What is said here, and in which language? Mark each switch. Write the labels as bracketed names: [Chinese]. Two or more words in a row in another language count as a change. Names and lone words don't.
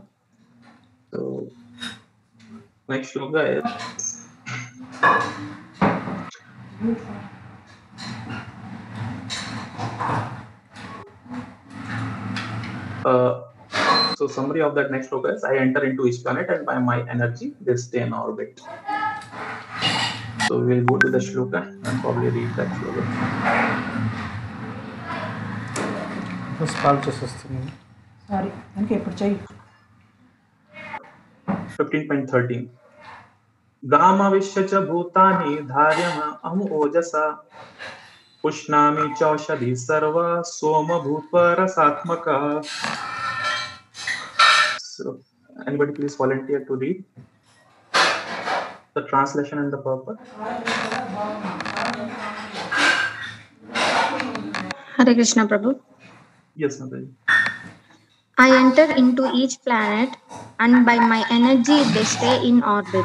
[English] So next shloka is so summary of that next shloka is, I enter into each planet and by my energy they stay in orbit. So we'll go to the shloka and probably read that shloka. [Telugu] కాల్ చేసేస్తుంది. సారీ అందుకే ఇప్పుడు చెయ్యి. [Sanskrit] 15.13 गामाविश्य च भूतानि धार्यम अहम ओजसा पुष्णामि चौषधि सर्वा सोम भूपरसात्मकः. [English] So anybody please volunteer to read the translation and the purport. Hare Krishna Prabhu. Yes, Mataji. I enter into each planet and by my energy they stay in orbit.